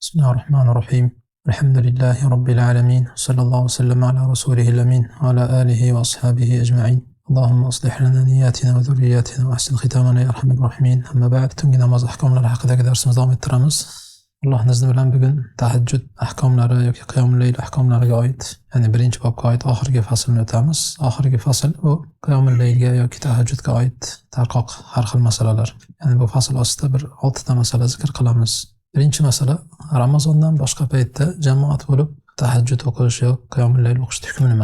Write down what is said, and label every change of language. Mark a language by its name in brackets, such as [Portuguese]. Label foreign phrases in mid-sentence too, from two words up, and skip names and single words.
[Arabic] بسم الله الرحمن الرحيم. الحمد لله رب العالمين، صلى الله وسلم على رسوله الأمين وعلى آله وأصحابه أجمعين. اللهم أصلح لنا نياتنا وذرياتنا وأحسن ختامنا يا أرحم الراحمين. أما بعد، [Uzbek] tungi namoz ahkomlari haqidagi darsimizni davom ettiramiz. Alloh izni bilan bugun tahajjud ahkomlari yoki qiyomul layl ahkomlariga oid, ya'ni birinchi bobga oid oxirgi faslni o'tamiz. Oxirgi fasl bu qiyomul laylga yoki tahajjudga oid tarqoq har xil masalalar. Ya'ni bu fasl ostida bir 6 ta masala zikr qilamiz. Birinchi masala, Ramazondan boshqa paytda jamoat bo'lib tahajjud o'qish yoki qiyomul layl o'qish hukmi nima?